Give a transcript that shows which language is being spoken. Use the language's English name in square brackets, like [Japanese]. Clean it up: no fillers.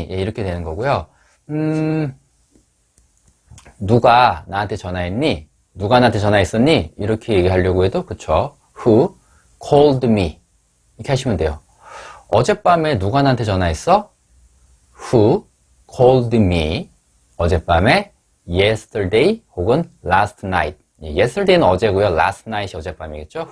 [Korean] 이렇게 되는 거고요. 누가 나한테 전화했니? 누가 나한테 전화했었니? 이렇게 얘기하려고 해도 그쵸? [English] Who called me? [Korean] 이렇게 하시면 돼요. 어젯밤에 누가 나한테 전화했어? [English] Who called me? [Korean] 어젯밤에 yesterday 혹은 last night. yesterday는 어제고요. last night이 어젯밤이겠죠.